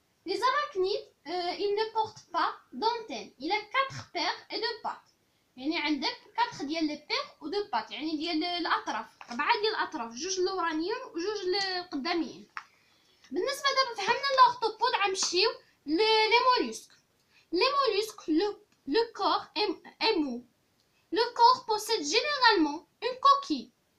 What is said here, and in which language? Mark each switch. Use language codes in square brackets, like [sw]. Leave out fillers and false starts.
[fr] Les arachnides, ils ne portent pas d'antenne. Il a 4 paires et 2 pattes. [ar] يعني عندك 4 ديال لي بير و 2 بات يعني ديال الاطراف، 4 ديال الاطراف، جوج الاورانيين وجوج القداميين. بالنسبه دابا فهمنا الاختوبود غنمشيو لي مولlusques. [fr] Les mollusques, le corps est mou. Le corps possède généralement une coquille.